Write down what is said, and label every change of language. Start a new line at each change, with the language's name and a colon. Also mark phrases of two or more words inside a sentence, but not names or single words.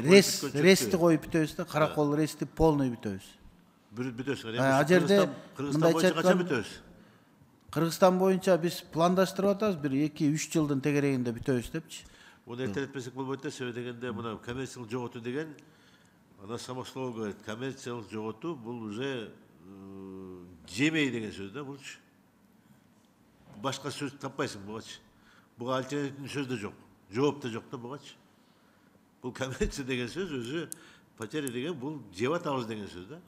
Kyrgyz: рести коюп бүтөбүз да, Каракол рести полный бүтөбүз. Бүтөсүңөр. А жерде Кыргызстан боюнча качан бүтөбүз? Кыргызстан боюнча биз пландаштырып атабыз, бир 2-3 жылдын тегерегинде бүтөбүз депчи. Муну эртелетпесек болбойт да, себеби дегенде мына коммерциялык жоготуу деген ана
Russian: самое слово говорит,
Kyrgyz: коммерциялык жоготуу бул уже жемей деген сөз да, булчу. Башка сөз таппайсың бугачы. Буга альтернативный сөз да жок. Жооп да жок да бугачы. Бул коммерция деген сөз өзү потеря деген бул жеп атабыз деген сөз да.